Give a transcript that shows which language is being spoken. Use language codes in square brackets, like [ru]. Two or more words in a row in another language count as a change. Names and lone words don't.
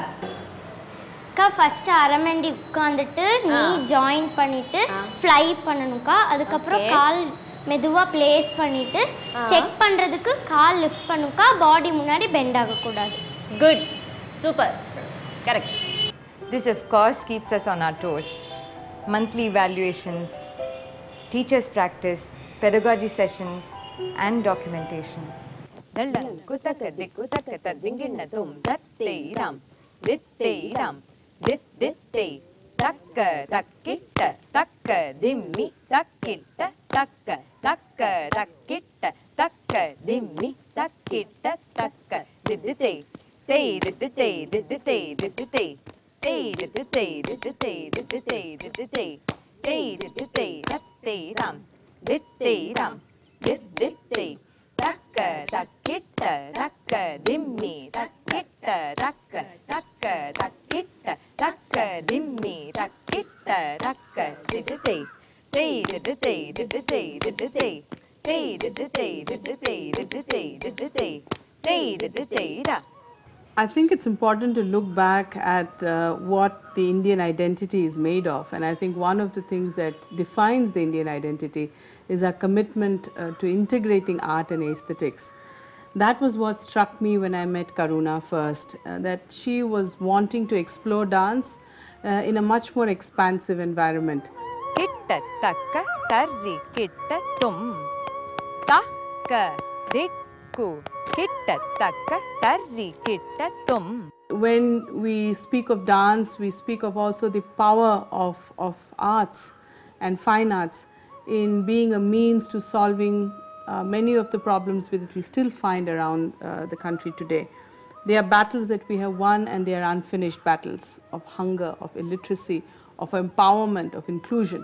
[ta] ஃபர்ஸ்ட் அரமண்டி உட்காந்துட்டு நீ ஜாயின் பண்ணிட்டு ஃப்ளை பண்ணணும்க்கா. அதுக்கப்புறம் கால் மெதுவா பிளேஸ் பண்ணிட்டு செக் பண்றதுக்கு கால் லிஃப்ட் பண்ணும்க்கா. பாடி முன்னாடி பெண்ட் ஆக கூடாது. [en] good, super, correct. This of course keeps us on our toes. Monthly evaluations, teachers practice, pedagogy sessions and documentation. Daldan kutaka dikutaka tadinginna tum datteiram ditteiram dittei takka takkitta takka dimmi takkitta takka takka takkitta takka dimmi takkitta takka dittei tei dittei dittei dittei tei dittei dittei dittei dittei tei dittei datteiram ditteiram dittei takka takkitta takka dimmi takkitta takka takka takkitta takka dimmi takkitta takka dittei tei dittei dittei dittei tei dittei dittei dittei dittei tei dittei da. I think it's important to look back at what the Indian identity is made of, and I think one of the things that defines the Indian identity is our commitment to integrating art and aesthetics. That was what struck me when I met Karuna first, that she was wanting to explore dance in a much more expansive environment. Kitta takka tarri kitta tum takka dikku kitta takka tarri kitta tum. When we speak of dance, we speak of also the power of arts and fine arts in being a means to solving many of the problems that we still find around the country today. They are battles that we have won, and they are unfinished battles of hunger, of illiteracy, of empowerment, of inclusion.